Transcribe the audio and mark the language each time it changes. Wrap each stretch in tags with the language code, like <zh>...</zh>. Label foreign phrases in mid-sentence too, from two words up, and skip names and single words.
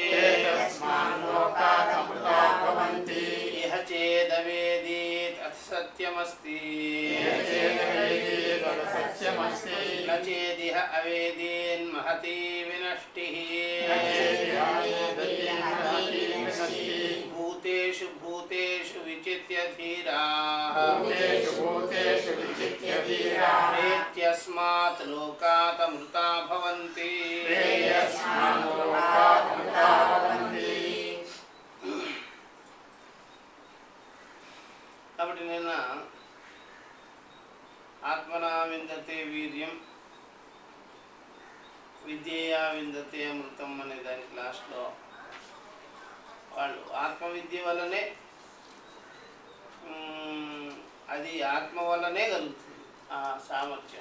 <sa>इह चेदवेदी सत्यमस्ति न चेदिह अवेदीन्महती विनष्टिः। भूतेषु भूतेषु विचित्य धीराः प्रेत्यस्मात् लोकात् अमृता भवन्ति।</sa> <te>కాబట్టి నిన్న</te> <sa>ఆత్మనా విందతే వీర్యం విద్యయా విందతే అమృతం</sa> <te>అనే దానికి లాస్ట్లో వాళ్ళు ఆత్మవిద్య వల్లనే అది ఆత్మ వల్లనే కలుగుతుంది ఆ సామర్థ్యం.</te>